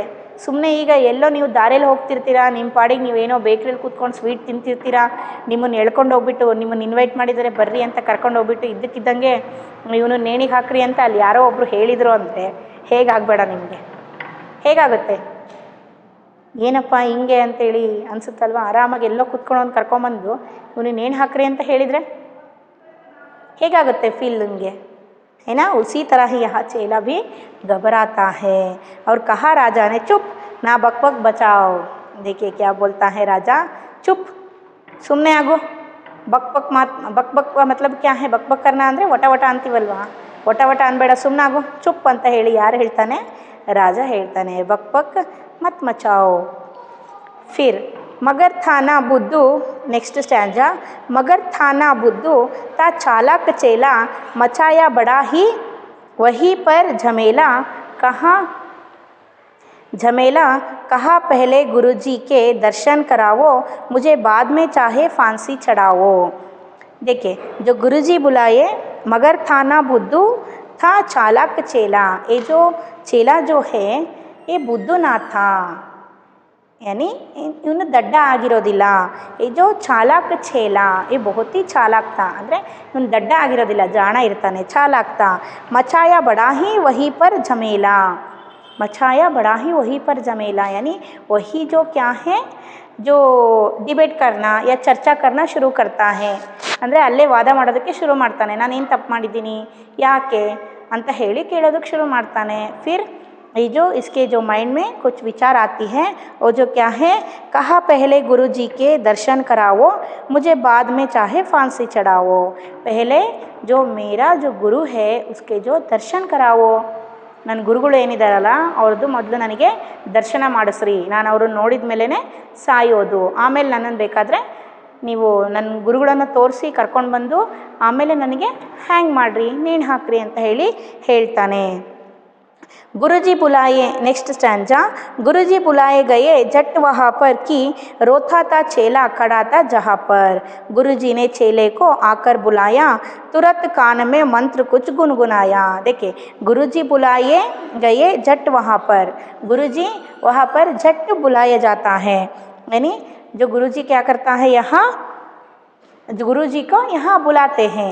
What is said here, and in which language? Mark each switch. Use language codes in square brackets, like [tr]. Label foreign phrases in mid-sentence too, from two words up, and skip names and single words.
[kn] ಸುಮ್ಮನೆ ಈಗ ಎಲ್ಲೋ ನೀವು ದಾರಿಯಲ್ಲಿ ಹೋಗ್ತಿರ್ತೀರಾ, ನಿಮ್ಮ ಪಾಡಿಗೆ ನೀವೇನೋ ಬೇಕ್ರಿಯಲ್ಲಿ ಕೂತ್ಕೊಂಡು ಸ್ವೀಟ್ ತಿಂತಿರ್ತೀರಾ, ನಿಮ್ಮನ್ನು ಎಳ್ಕೊಂಡು ಹೋಗ್ಬಿಟ್ಟು, ನಿಮ್ಮನ್ನು ಇನ್ವೈಟ್ ಮಾಡಿದರೆ ಬರ್ರಿ ಅಂತ ಕರ್ಕೊಂಡು ಹೋಗ್ಬಿಟ್ಟು ಇದ್ದಕ್ಕಿದ್ದಂಗೆ ಇವನು ನೇಣಿಗೆ ಹಾಕ್ರಿ ಅಂತ ಅಲ್ಲಿ ಯಾರೋ ಒಬ್ಬರು ಹೇಳಿದರು ಅಂದರೆ ಹೇಗಾಗಬೇಡ ನಿಮಗೆ? ಹೇಗಾಗುತ್ತೆ? ಏನಪ್ಪ ಹಿಂಗೆ ಅಂತೇಳಿ ಅನಿಸುತ್ತಲ್ವ? ಆರಾಮಾಗಿ ಎಲ್ಲೋ ಕೂತ್ಕೊಂಡು ಕರ್ಕೊಂಬಂದು ಇವನು ನೇಣು ಹಾಕ್ರಿ ಅಂತ ಹೇಳಿದರೆ ಹೇಗಾಗುತ್ತೆ ಫೀಲ್ ನಿಮಗೆ? [hi] है ना? उसी तरह ही यहाँ चेला भी घबराता है. और कहा राजा ने चुप ना बक बचाओ. देखिए क्या बोलता है राजा, चुप, [kn] ಸುಮ್ಮನೆ ಆಗು. ಬಕ್ [hi] मतलब क्या है, बक करना [kn] ಅಂದರೆ ವಟ ಅಂತೀವಲ್ವಾ, ವಟ ಅನ್ಬೇಡ, ಸುಮ್ಮನಾಗು, ಚುಪ್ ಅಂತ ಹೇಳಿ ಯಾರು ಹೇಳ್ತಾನೆ? ರಾಜ ಹೇಳ್ತಾನೆ [hi] बक बक मत मचाओ. फिर मगर था ना बुद्धू, [en] next stanza, [hi] मगर था ना बुद्धू ता चालाक चेला मचाया बड़ा ही वहीं पर झमेला. कहा पहले गुरुजी के दर्शन कराओ, मुझे बाद में चाहे फांसी चढ़ाओ. देखिए जो गुरुजी बुलाए, मगर था ना बुद्धू था चालाक चेला. ये जो चेला जो है ये बुद्धू ना था, यानी [kn] ಇವನು ದಡ್ಡ ಆಗಿರೋದಿಲ್ಲ. [hi] ಈ जो चालाक चेला ये बहुत ही ಚಾಲಾಕ್ था, [kn] ಅಂದರೆ ಇವನು ದಡ್ಡ ಆಗಿರೋದಿಲ್ಲ, ಜಾಣ ಇರ್ತಾನೆ, ಚಾಲಾಕ್ था. [hi] मचाया बड़ा ही वहीं पर झमेला. मचाया बड़ा ही वहीं पर झमेला यानी वही जो क्या है, जो ಡಿಬೇಟ್ करना या ಚರ್ಚಾ करना शुरू करता है. [kn] ಅಂದರೆ ಅಲ್ಲೇ ವಾದ ಮಾಡೋದಕ್ಕೆ ಶುರು ಮಾಡ್ತಾನೆ, ನಾನೇನು ತಪ್ಪು ಮಾಡಿದ್ದೀನಿ ಯಾಕೆ ಅಂತ ಹೇಳಿ ಕೇಳೋದಕ್ಕೆ ಶುರು ಮಾಡ್ತಾನೆ. [hi] फिर ये जो इसके जो माइंड में कुछ विचार आती है वो जो क्या है, कहा पहले गुरुजी के दर्शन कराओ, मुझे बाद में चाहे फांसी चढ़ाओ. पहले जो मेरा जो गुरु है उसके जो दर्शन कराओ, [kn] ನನ್ನ ಗುರುಗಳು ಏನಿದಾರಲ್ಲ ಅವ್ರದ್ದು ಮೊದಲು ನನಗೆ ದರ್ಶನ ಮಾಡಿಸ್ರಿ, ನಾನು ಅವ್ರನ್ನ ನೋಡಿದ ಮೇಲೇ ಸಾಯೋದು, ಆಮೇಲೆ ನನ್ನನ್ನು ಬೇಕಾದರೆ ನೀವು ನನ್ನ ಗುರುಗಳನ್ನು ತೋರಿಸಿ ಕರ್ಕೊಂಡು ಬಂದು ಆಮೇಲೆ ನನಗೆ ಹ್ಯಾಂಗ್ ಮಾಡಿರಿ, ನೇಣು ಹಾಕ್ರಿ ಅಂತ ಹೇಳ್ತಾನೆ. [hi] गुरुजी बुलाए, [en] next stanza, [hi] गुरुजी बुलाए गए जट वहाँ पर कि रोता था चेला खड़ा था जहाँ पर. गुरुजी ने चेले को आकर बुलाया, तुरंत कान में मंत्र कुछ गुनगुनाया. देखिए गुरुजी बुलाए गए जट वहाँ पर, गुरुजी वहाँ पर जट बुलाया जाता है, यानी जो गुरुजी क्या करता है यहाँ, गुरुजी को यहाँ बुलाते हैं.